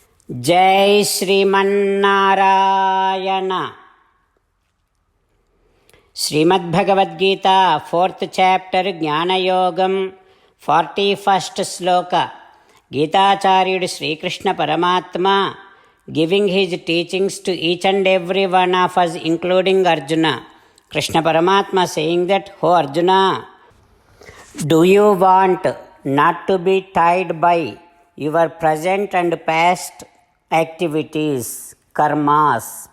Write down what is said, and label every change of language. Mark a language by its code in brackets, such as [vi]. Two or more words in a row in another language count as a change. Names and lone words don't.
[sa] जय श्रीमन्नारायण। [en] श्रीमद्भगवद्गीता 4th chapter ज्ञानयोगम 41st श्लोक। [te] गीताचार्युడు శ్రీకృష్ణ పరమాత్మ [en] giving his teachings to each and every one of us, including Arjuna. Krishna Paramatma saying that, "Oh Arjuna, do you want not to be tied by your present and past activities, karmas?